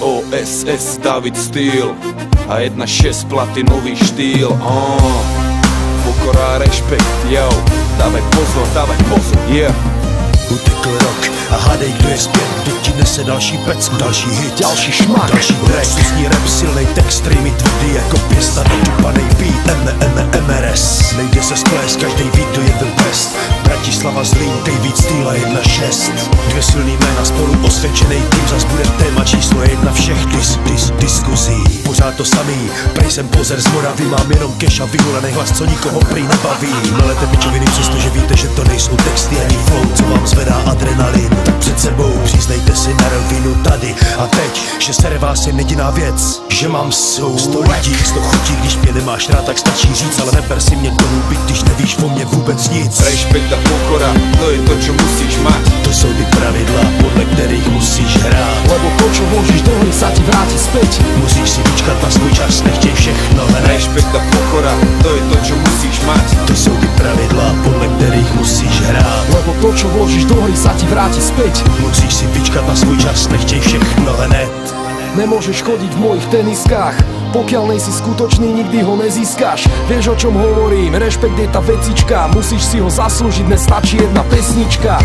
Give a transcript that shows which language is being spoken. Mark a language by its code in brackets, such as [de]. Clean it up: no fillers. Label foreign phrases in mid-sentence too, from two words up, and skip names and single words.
[sk] SS David Steel a 1.6 platinový štýl. Pokora a rešpekt, yo. Dávaj pozor, yeah. [cs] Utekl rok a hádej, kdo je zpět, kdo ti nese další pecku, další hit, další šmak, další track. Susní rap, silnej text, streamy tvrdý jako pěsta, nadupanej beat, MRS. Nejde se splést, každej ví, kdo je [en] the best. [cs] Bratislava Zlín, David Steel a 1.6. Dvě silný jména spolu osvědčenej tým, zas bude téma číslo 1 všech diskuzí. Pořád to samý, prej jsem pozer z Moravy, mám jenom cash a vyhulený hlas, co nikoho prý nebaví. Melete pičoviny, přestože víte, že to nejsou texty ani flow, co vám zvedá adrenalin. Tak před sebou přiznejte si na rovinu tady a teď, že sere vás jen jediná věc, že mám 100 lidí, 100 chutí, když mě nemáš rád, tak stačí říct, ale neber si mě do huby, když nevíš o mě vůbec nic. [sk] Rešpekt a pokora, to je to, čo musíš mať. [cs] To jsou ty pravidla, podle kterých musíš hrát. [sk] Lebo to, čo vložíš do hry, sa ti vráti späť. [cs] Musíš si vyčkat na svůj čas, nechtěj všechno hned. [sk] Rešpekt a pokora, to je to, čo musíš mať. [cs] To jsou ty pravidla, podle kterých musíš hrát. [sk] Lebo to, čo vložíš do hry, sa ti vráti späť. [cs] Musíš si vyčkat na svůj čas, nechtěj všechno hned. [sk] Nemôžeš chodiť v mojich teniskách, pokiaľ nejsi skutočný, nikdy ho nezískaš. Vieš, o čom hovorím, rešpekt je tá vecička, musíš si ho zaslúžiť, nestačí jedna pesnička.